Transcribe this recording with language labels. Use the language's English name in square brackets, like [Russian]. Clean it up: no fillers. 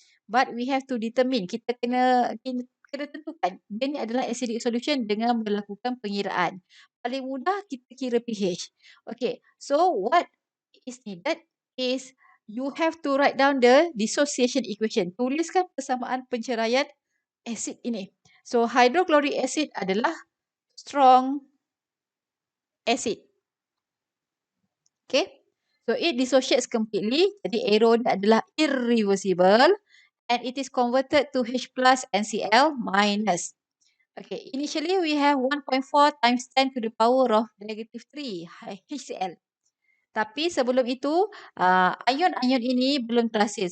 [English] But we have to determine, [Malay] kita kena tentukan, dia ni adalah acidic solution dengan melakukan pengiraan. Paling mudah kita kira pH. [English] Okay, so what is needed is you have to write down the dissociation equation. [Malay] Tuliskan persamaan penceraian asid ini. [English] So hydrochloric acid [Malay] adalah [English] strong acid. Okay. So, it dissociates completely. [Malay] Jadi, arrow ni adalah irreversible. [English] And it is converted to H plus NCl minus. Okay. Initially, we have 1.4 times 10 to the power of negative 3 HCl. [Malay] Tapi sebelum itu, ion-ion ini belum terhasil.